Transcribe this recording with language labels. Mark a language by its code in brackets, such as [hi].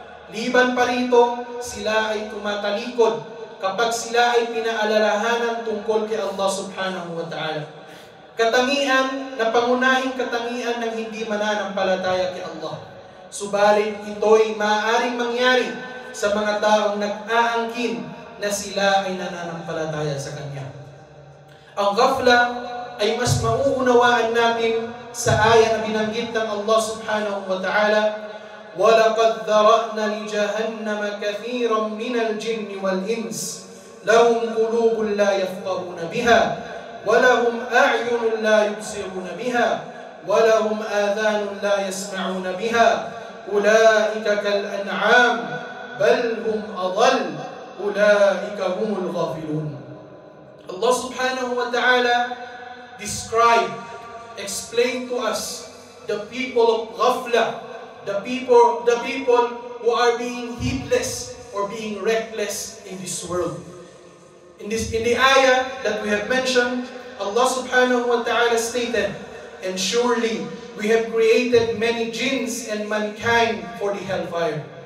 [tl] Liban pa rito, sila ay tumatalikod kapag sila ay pinaalalahanan tungkol kay Allah subhanahu wa ta'ala. Katangian na pangunahing katangian ng hindi mananampalataya kay Allah. Subalit ito'y maaaring mangyari sa mga taong nag-aangkin na sila ay nananampalataya sa Kanya. Ang ghafla ay mas mauunawaan natin sa aya na binanggit ng Allah subhanahu wa ta'ala, [ar] وَلَقَدْ ذَرَأْنَا لِجَهَنَّمَ كَثِيرًا مِنَ الْجِنِّ وَالْإِنسِ لَهُمْ قُلُوبٌ لَا يَفْقَهُونَ بِهَا وَلَهُمْ أَعْيُنٌ لَا يُبْصِرُونَ بِهَا وَلَهُمْ آذَانٌ لَا يَسْمَعُونَ بِهَا أُولَئِكَ كَالْأَنْعَامِ بَلْ هُمْ أَضَلُّ أُولَئِكَ هُمُ الْغَافِلُونَ. [en] Allah subhanahu wa ta'ala explain to us the people of ghafla, the people who are being heedless or being reckless in this world. In the ayah that we have mentioned, Allah subhanahu wa ta'ala stated, and surely we have created many jinns and mankind for the hellfire.